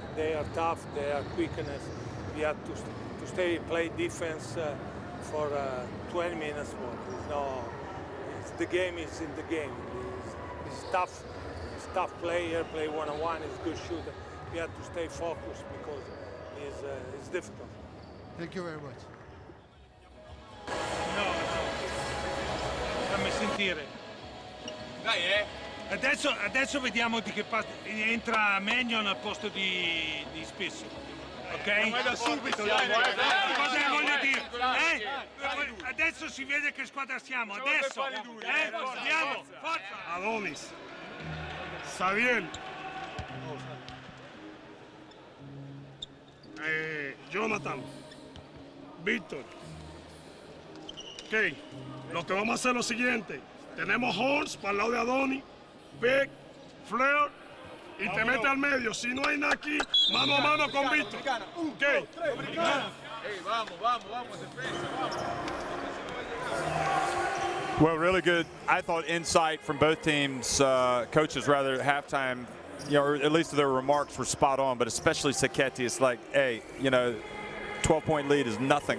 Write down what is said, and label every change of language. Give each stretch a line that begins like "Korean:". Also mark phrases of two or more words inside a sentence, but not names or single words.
English: They are tough, they are quickness. We have to stay, play defense for 20 minutes more. The game is in the game. It's tough. It's tough player, play one-on-one, he's a good shooter. We have to stay focused because it's difficult. Thank you very much.
Italian: No, fammi sentire. Dai, Adesso vediamo di che parte. Entra Magnon al posto di Spesso. Ok? Vai da subito, cosa voglio dire? Adesso si vede che squadra siamo. Adesso. Andiamo, forza. Adonis, Xavier, Jonathan, Víctor.
Spanish: Ok, lo que vamos a hacer es lo siguiente. Tenemos horns para el lado de Adonis, Beck, Flair, y te mete al medio. Si no hay nada aquí, mano a mano con Víctor. Ok.
English: Well, really good, I thought, insight from both teams, coaches rather, at halftime. You know, or at least their remarks were spot on, but especially Sacchetti. It's like, hey, you know, 12-point lead is nothing.